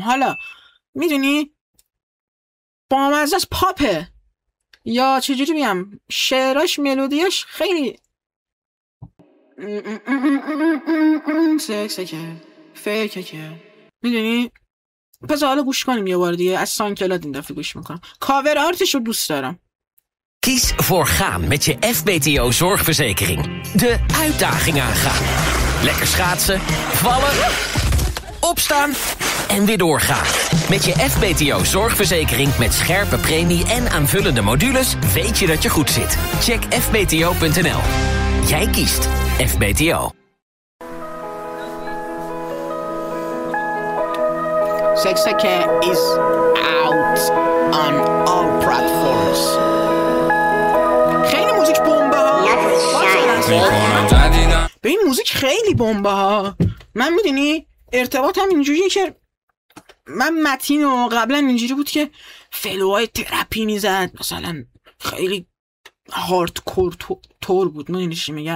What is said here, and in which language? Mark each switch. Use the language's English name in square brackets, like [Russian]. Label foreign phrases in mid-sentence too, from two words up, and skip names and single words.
[Persian] حالا میدونی با مزه از پاپه، یا چجوری بگم، شعراش ملودیش خیلی سکسکه فیکه، میدونی؟ پس حالا گوش کنیم یه بار دیگه از سانکلاد این دفعه گوش میکنم. کاور آرتش رو دوست دارم. [Dutch] Kies voor gaan met je FBTO zorgverzekering. De uitdaging aangaan. Lekker schaatsen, vallen, opstaan en weer doorgaan. Met je FBTO zorgverzekering met scherpe premie en aanvullende modules weet je dat je goed zit. Check fbto.nl. Jij kiest FBTO. [English] Sexake is out on all platforms. [Persian] خیلی موزیک بمبه ها. به این موزیک خیلی بمبه ها. من میدونی ارتباطم اینجوریه که من متین و قبلا اینجوری بود که فلوهای ترپی میزد، مثلا خیلی هاردکور تور بود، میدونی چی میگم؟